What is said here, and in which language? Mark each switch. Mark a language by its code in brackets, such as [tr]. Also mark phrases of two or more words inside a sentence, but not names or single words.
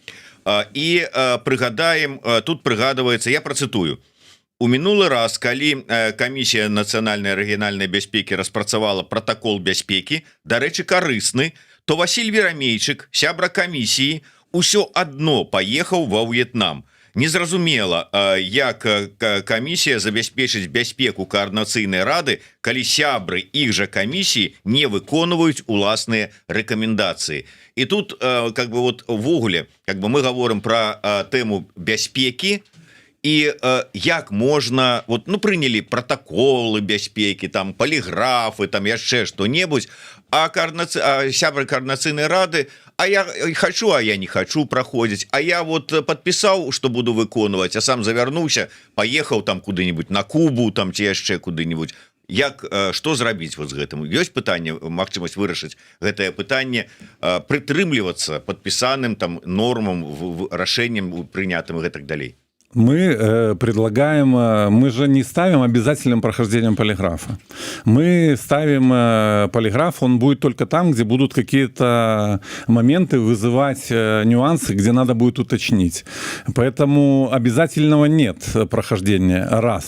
[be] І прыгадаем, тут прыгадваецца, я працытую: у мінулы раз, калі камісія нацыянальнай рэгіянальнай бяспекі распрацавала пратакол бяспекі, дарэчы, карысны, то Васіль Верамейчык, сябра камісіі, усё адно паехаў ва В'етнам. Незразумела, як камісія забяспечыць бяспеку каардынацыйнай рады, калі сябры іх жа камісіі не выконваюць уласныя рэкамендацыі. І тут [ru] как бы вот [be] ввогуле [ru] как бы [be] мы гаворым пра тэму бяспекі, і як можна, вот, ну, прынялі пратаколы бяспекі, там паліграфы, там яшчэ што-небудзь, а сябры каардынацыйнай рады: а я хочу, а я не хочу праходзіць, а я вот падпісаў, што буду выконваць, а сам завярнуўся, паехаў там куды-нибудь на Кубу, там ці яшчэ куды-нибудь. Як, што зрабіць вот з гэтым? Ёсць пытанне, магчымасць вырашыць гэтае пытанне, прытрымлівацца падпісаным там нормам, рашэнням прынятым і гэтак далей? [ru] Мы предлагаем, мы же не ставим обязательным прохождением полиграфа. Мы ставим полиграф, он будет только там, где будут какие-то моменты вызывать нюансы, где надо будет уточнить. Поэтому обязательного нет прохождения, раз.